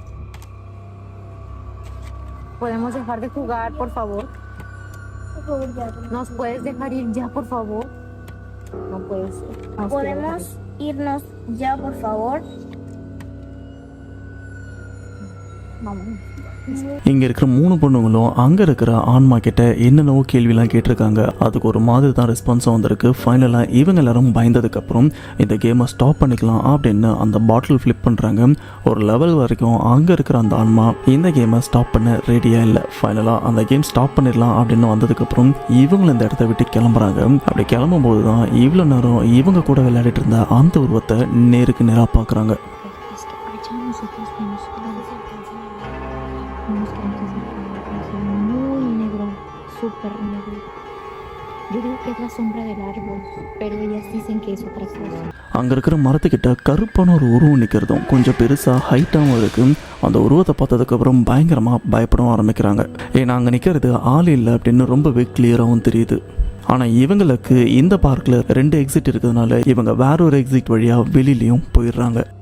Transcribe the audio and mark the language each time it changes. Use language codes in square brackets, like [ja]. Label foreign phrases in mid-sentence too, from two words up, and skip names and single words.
[es] ¿Podemos dejar de jugar, por favor? Por favor, ya. ¿Nos puedes dejar ir ya, por favor? No puede ser. Nos quiere dejar ¿Podemos irnos ya, por favor? Vamos. [ta] இங்கே இருக்கிற 3 பொண்ணுங்களும் அங்கே இருக்கிற ஆன்மா கிட்ட என்னென்னவோ கேள்விலாம் கேட்டிருக்காங்க. அதுக்கு ஒரு மாதிரி தான் ரெஸ்பான்ஸும் வந்திருக்கு. ஃபைனலாக இவங்க எல்லாரும் பயந்ததுக்கப்புறம் இந்த [en] game stop [ta] பண்ணிக்கலாம் அப்படின்னு அந்த பாட்டில் ஃப்ளிப் பண்ணுறாங்க. ஒரு லெவல் வரைக்கும் அங்கே இருக்கிற அந்த ஆன்மா இந்த [en] game stop [ta] பண்ண ரெடியாக இல்லை. ஃபைனலாக அந்த [en] game stop [ta] பண்ணிடலாம் அப்படின்னு வந்ததுக்கப்புறம் இவங்களும் இந்த இடத்த விட்டு கிளம்புறாங்க. அப்படி கிளம்பும்போது தான் இவ்வளோ நேரம் இவங்க கூட விளையாடிட்டு இருந்த அந்த உருவத்தை நேருக்கு நேராக பார்க்குறாங்க. [es] Es que allá nosotros vimos unos cantos muy negro, súper negro. Yo digo que es la sombra del árbol, pero ellas dicen que es otra cosa. [ta] அங்கே இருக்கிற மரத்துக்கிட்ட கருப்பான ஒரு உருவம் நிற்கிறதும் கொஞ்சம் பெருசாக ஹைட்டாகவும் இருக்குது. அந்த உருவத்தை பார்த்ததுக்கப்புறம் பயங்கரமாக பயப்படவும் ஆரம்பிக்கிறாங்க. ஏன்னா அங்கே நிற்கிறது ஆள் இல்லை அப்படின்னு ரொம்பவே கிளியராகவும் தெரியுது. ஆனால் இவங்களுக்கு இந்த பார்க்கில் 2 எக்ஸிட் இருக்கிறதுனால இவங்க வேற ஒரு எக்ஸிட் வழியாக வெளியிலையும் போயிடுறாங்க.